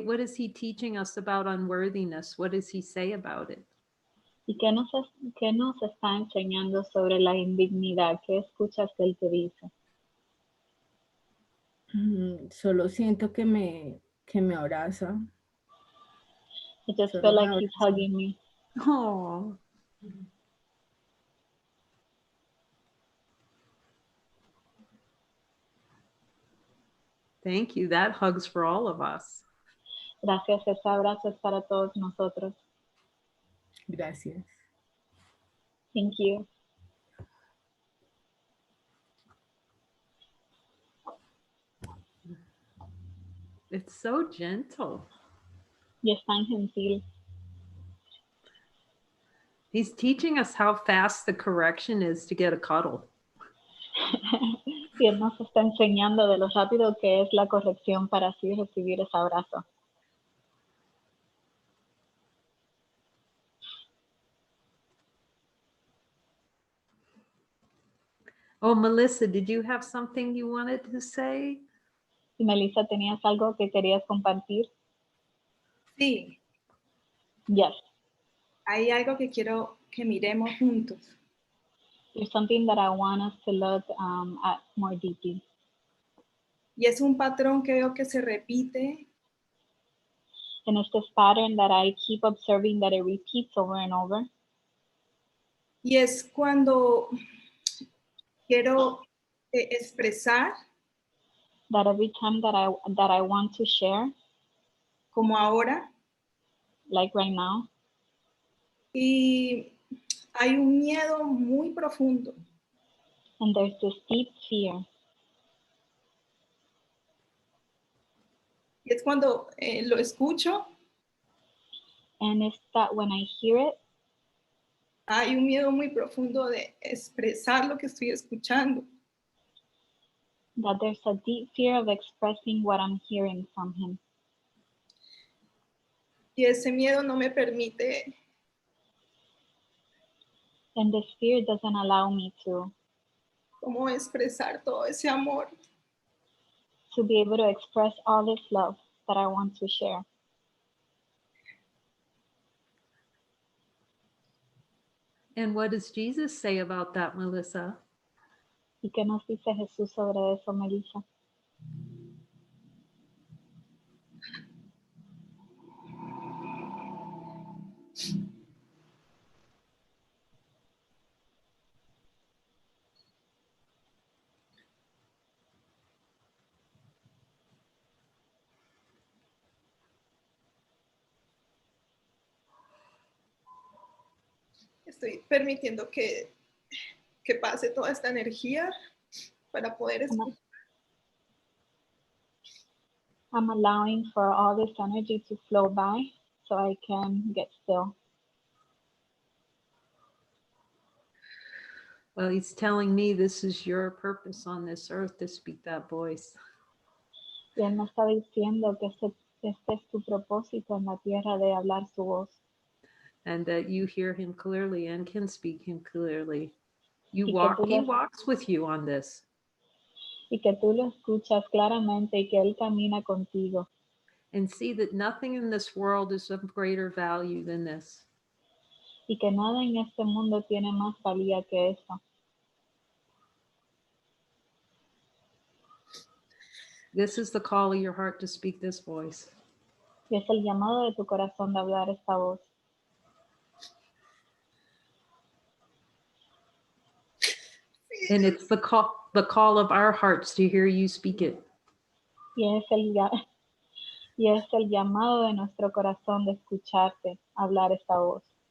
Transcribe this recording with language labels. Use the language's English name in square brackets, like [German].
[English] What is he teaching us about unworthiness? What does he say about it? [Spanish] ¿Y qué nos está enseñando sobre la indignidad? ¿Qué escuchas que él te dice? Solo siento que me abraza. [English] I just [Spanish] Solo [English] feel [Spanish] me [English] like he's [Spanish] abraza. [English] hugging me. Oh. Thank you. That hugs for all of us. [Spanish] Gracias, ese abrazo es para todos nosotros. Gracias. [English] Thank you. It's so gentle. [Spanish] Y es tan gentil. [English] He's teaching us how fast the correction is to get a cuddle. [Spanish] Y él nos está enseñando de lo rápido que es la corrección para así recibir ese abrazo. [English] Oh, Melissa, did you have something you wanted to say? [Spanish] Y Melissa, ¿tenías algo que querías compartir? Sí, [English] Yes. [Spanish] hay algo que quiero que miremos juntos. [English] There's something that I want us to look at more deeply. [Spanish] Y es un patrón que veo que se repite [English] And it's this pattern that I keep observing that it repeats over and over. [Spanish] y es cuando quiero expresar, [English] That every time that I want to share, [Spanish] como ahora, [English] like right now, [Spanish] y hay un miedo muy profundo. [English] and there's this deep fear. [Spanish] Y es cuando lo escucho, [English] And it's that when I hear it, [Spanish] hay un miedo muy profundo de expresar lo que estoy escuchando. [English] that there's a deep fear of expressing what I'm hearing from him. [Spanish] Y ese miedo no me permite [English] And this fear doesn't allow me to [Spanish] como expresar todo ese amor. [English] be able to express all this love that I want to share. And what does Jesus say about that, Melissa? [Spanish] ¿Y qué nos dice Jesús sobre eso, Melissa? Estoy permitiendo que pase toda esta energía para poder escuchar. [English] I'm allowing for all this energy to flow by so I can get still. Well, he's telling me this is your purpose on this earth to speak that voice. [Spanish] Y él me está diciendo que este es tu propósito en la tierra de hablar su voz. [English] And that you hear him clearly and can speak him clearly. [Spanish] Y que [English] He walks with you on this. [Spanish] Y que tú lo escuchas claramente y que él camina contigo. [English] And see that nothing in this world is of greater value than this. [Spanish] Y que nada en este mundo tiene más valía que eso. [English] This is the call of your heart to speak this voice. [Spanish] Y es el llamado de tu corazón de hablar esta voz. [English] And it's the call of our hearts to hear you speak it. [Spanish] Y es el llamado de nuestro corazón de escucharte hablar esta voz.